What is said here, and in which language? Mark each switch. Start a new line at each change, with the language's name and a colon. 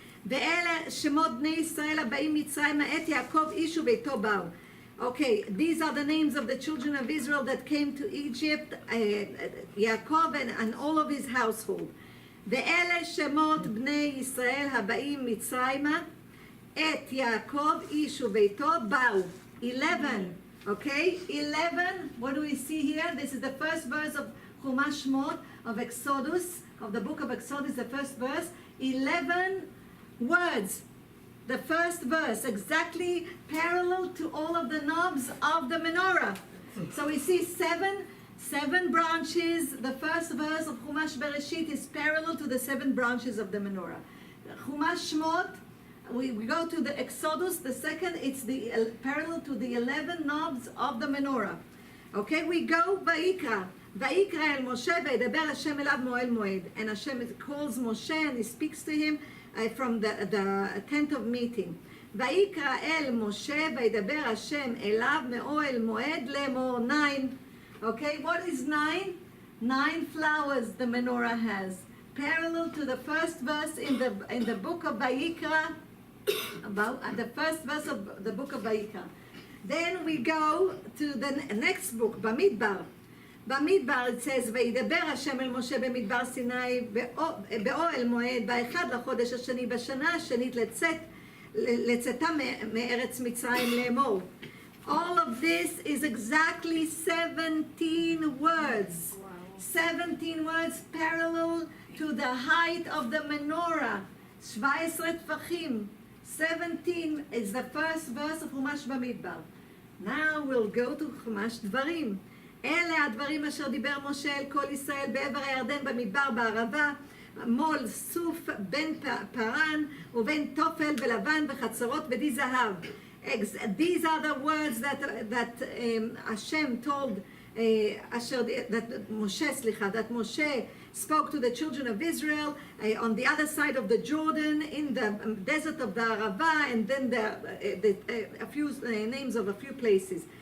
Hebrew: ואלה שמות בני ישראל הבאים מצרימה את יעקב איש וביתו באו.
English: Okay, these are the names of the children of Israel that came to Egypt, Yaakov and all of his household.
Hebrew: ואלה שמות בני ישראל הבאים מצרימה את יעקב איש וביתו באו.
English: 11, okay? 11, what do we see here? This is the first verse of Chumash Shmot, of Exodus, of the book of Exodus, the first verse. 11 words. The first verse, exactly parallel to all of the knobs of the menorah. So we see seven branches. The first verse of Chumash Bereshit is parallel to the 7 branches of the menorah. Chumash Shmot, we go to the Exodus, the second, it's the parallel to the 11 knobs of the menorah. Okay, we go
Hebrew: Vayikra. Vayikra el Moshe v'yedaber Hashem elav moed moed.
English: And Hashem calls Moshe and he speaks to him from the tent of meeting.
Hebrew: ויקרא אל משה וידבר השם אליו מאוהל מועד לאמור.
English: 9. Okay, what is 9? 9 flowers the menorah has, parallel to the first verse in the book of Vayikra, about the first verse of the book of Vayikra. Then we go to the next book, Bamidbar.
Hebrew: במדבר
English: it says,
Hebrew: וידבר השם אל משה במדבר סיני באוהל מועד באחד לחודש השני בשנה השנית לצאתה מארץ מצרים לאמור.
English: All of this is exactly 17 words. 17 words parallel to the height of the menorah. 17 טפחים. 17 is the first verse of
Hebrew: חומש במדבר.
English: Now we'll go to
Hebrew: חומש דברים. אלה הדברים אשר דיבר משה אל כל ישראל בעבר הירדן במדבר בערבה, מול סוף בין פרן ובין תופל ולבן וחצרות ודי זהב.
English: These are the words that Hashem told, that Moshe spoke to the children of Israel on the other side of the Jordan in the desert of the Arava, and then a few names of a few places.